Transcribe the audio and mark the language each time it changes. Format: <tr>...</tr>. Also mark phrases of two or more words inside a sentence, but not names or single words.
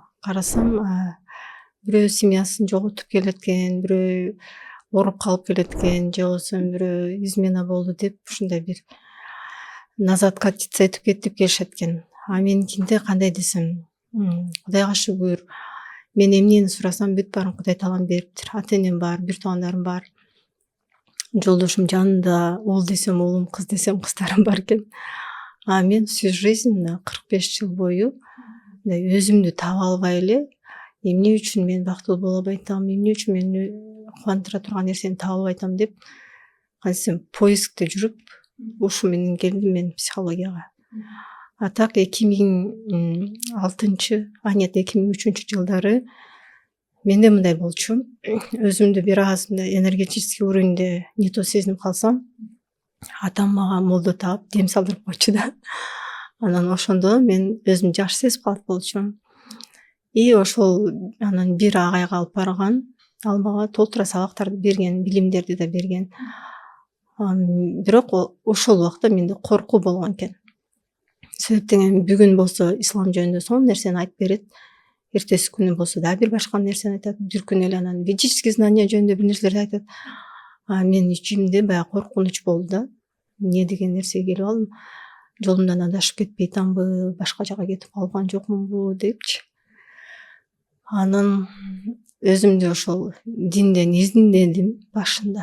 <ky>Карасам, бирөө семьясын жоготуп келет экен, бирөө ооруп калып келет экен, же болбосо бирөө измена болду деп ушундай бир назадка этип кетип келишет экен. Меникинде кандай десем, Кудайга шүгүр. Мен эмнени сурасам бүт баарын Кудай таалам бериптир. Ата энем бар, бир туугандарым бар. Жолдошум жанында, уул десем уулум, кыз десем кыздарым бар экен. Мен</ky> <ru>всю жизнь</ru> <ky>45 жыл бою өзүмдү таба албай эле, эмне үчүн мен бактылуу боло албай атам, эмне үчүн мени кубандыра турган нерсени таба албай атам деп кантсем поискте жүрүп, ушу менен келдим мен психологияга. Так 2006, 2003 жылдары менде мындай болчу. Өзүмдү бир аз</ky> <ru>энергетический уровеньде не то</ru> <ky>сезинип калсам, атам мага молдо таап дем салдырып койчу да. Анан ошондо мен өзүм жаш сезип калат болчумун. Ошол анан бир агайга алып барган, ал мага толтура сабактарды берген, билимдерди да берген. Бирок ошол убакта менде коркуу болгон экен. Себептен бүгүн болсо ислам жөнүндө сонун нерсени айтып берет. Эртеси күнү болсо дагы бир башка нерсени айтат. Бир күн эле анан</ky> <ru>ведический знания</ru> <ky>жөнүндө бир нерселерди айтат. Мен ичимде баягы коркунуч болду да. Эмне деген нерсеге келип алдым. Жолумдан адашып кетпей атамбы, башка жака кетип калган жокмунбу депчи. Анан өзүмдү ошол динден издедим башында.</ky>